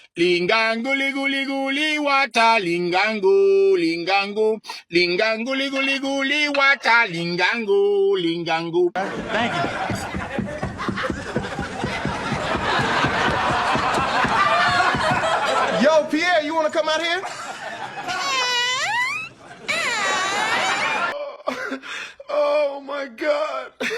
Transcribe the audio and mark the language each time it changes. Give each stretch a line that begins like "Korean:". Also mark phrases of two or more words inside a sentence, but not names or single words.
English: Lingango, ligu, ligu, liwata, lingango, lingango, lingango, ligu, ligu, liwata, lingango, lingango. Thank you. Yo, Pierre, you want to come out here? Oh my God.